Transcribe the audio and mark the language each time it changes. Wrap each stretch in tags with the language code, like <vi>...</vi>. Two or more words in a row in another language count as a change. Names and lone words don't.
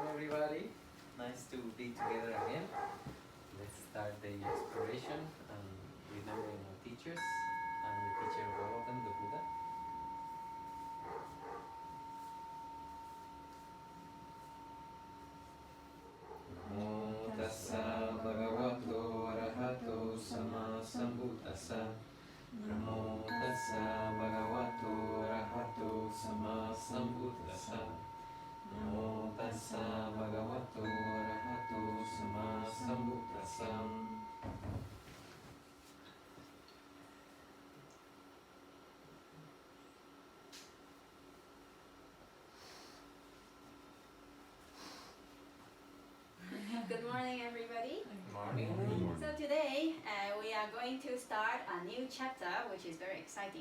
<en>everybody. Nice to be together again. Let's start the exploration and remembering our teachers and the teacher of all of them, the Buddha.</en> <pi>Namo tassa bhagavato arahato sama sambuddhassa. Namo tassa bhagavato arahato sama sambuddhassa. Namo tassa bhagavato arahato sama sambuddhassa.</pi> <en>Good morning, everybody. Good morning. So today we are going to start a new chapter, which is very exciting.</en>